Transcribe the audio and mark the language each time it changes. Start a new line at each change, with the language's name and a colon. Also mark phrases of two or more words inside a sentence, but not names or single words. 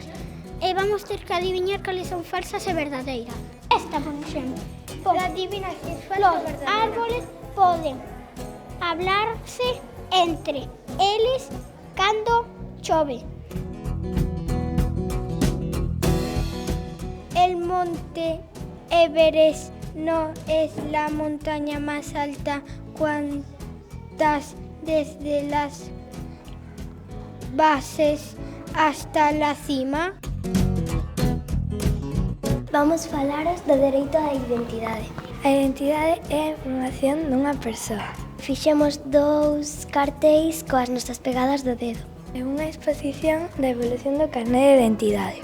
Galician: E vamos ter que adivinar cales son falsas e verdadeiras. Esta, por exemplo. Adivina que los árboles poden hablarse entre eles cando chove.
Spanish: El monte Everest no es la montaña más alta. ¿Cuántas desde las bases hasta la cima?
Galician: Vamos falaros do dereito á identidade. A identidade é a información dunha persoa. Fixemos 2 cartéis coas nosas pegadas do dedo. É unha exposición da evolución do carné de identidade.